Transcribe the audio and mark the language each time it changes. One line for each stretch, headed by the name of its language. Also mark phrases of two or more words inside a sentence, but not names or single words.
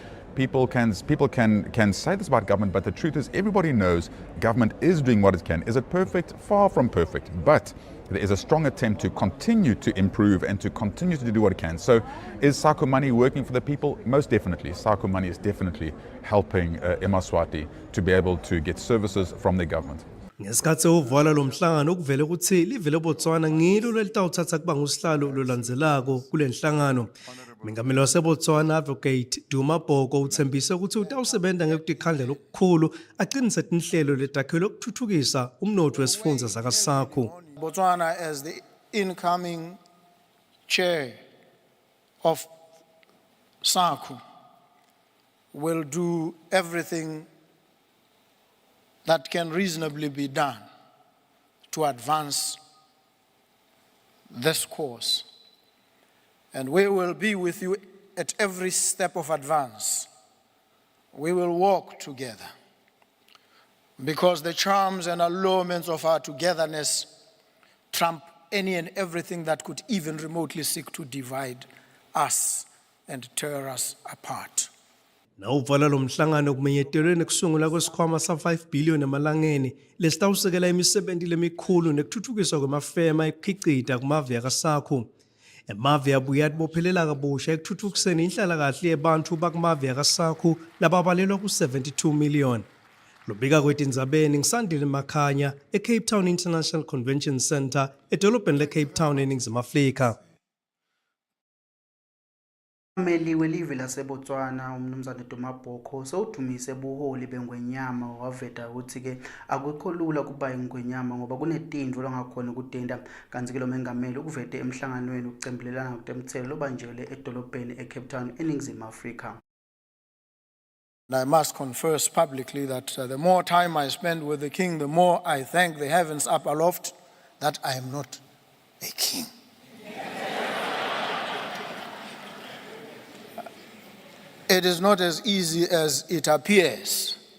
English: People can say this about government, but the truth is everybody knows government is doing what it can. Is it perfect? Far from perfect. But there is a strong attempt to continue to improve and to continue to do what it can. So is SACU money working for the people? Most definitely. SACU money is definitely helping eMaswati to be able to get services from their government.
Swati: Ngesikhathi uvala lo mhlangano ukuvele ukuthi livele Botswana ngilo lelitawuthatha kuba ngusihlalo lolandzelako kule nhlangano. Mengameli waseBotswana Advocate Duma Bhoko uthembise ukuthi utawusebenza ngekukhandlela okukhulu aqinise tinhlelo letakhelwe ukuthuthukisa umnotho wesifundza saka-SACU.
English: Botswana, as the incoming chair of SACU, will do everything that can reasonably be done to advance this course. And we will be with you at every step of advance. We will walk together because the charms and allurements of our togetherness trump any and everything that could even remotely seek to divide us and tear us apart.
Swati: Na uvala lo mhlangano kumenyetelweni kusungula kwesikhwama sa-5 billion emalangeni lesitawusekela imisebenzi lemikhulu nekuthuthukiswa kwemafema ekukhicita kumave yaka-SACU. Emave abuye atibophelela kabusha ekuthuthukiseni inhlalakahle yebantu bakumave yaka-SACU lababalelwa ku-72 million. Lobika kwetindzabeni ngisandile Makhanya eCape Town International Convention Center edolobheni leCape Town eNingizimu Afrika. Ummeli welive laseBotswana umnumzane Duma Bhoko sewudumise buholi beNgwenyama waveta ukuthi-ke akukho lula kuba iNgwenyama ngoba kunetindvo longakhona ukudinda kanti-ke lo mengameli ukuvete emhlanganweni ukucembelelana ngokutemthelo lobanjelwe edolobheni eCape Town eNingizimu Afrika.
English: I must confess publicly that the more time I spend with the king, the more I thank the heavens up aloft that I am not a king. It is not as easy as it appears.